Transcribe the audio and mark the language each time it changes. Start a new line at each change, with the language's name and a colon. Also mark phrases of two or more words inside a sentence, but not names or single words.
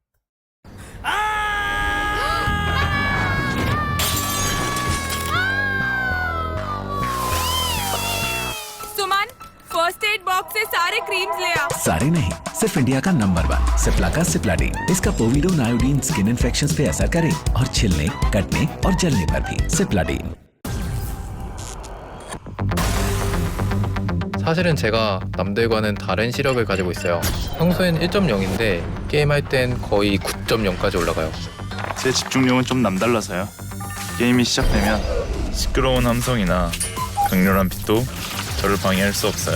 English: first aid box
Hindi: से सारे क्रीम्स ले आ। सारे नहीं, सिर्फ इंडिया का नंबर 1 सिप्ला का सिप्लाडीन। इसका
English: povidone iodine skin infections
Hindi: पे असर करे, और छिलने, कटने और जलने पर भी। सिप्लाडीन।
Korean: 사실은 제가 남들과는 다른 시력을 가지고 있어요. 평소엔 1.0인데 게임할 땐 거의 9.0까지 올라가요. 제 집중력은 좀 남달라서요. 게임이 시작되면 시끄러운 함성이나 강렬한 빛도 저를 방해할 수 없어요.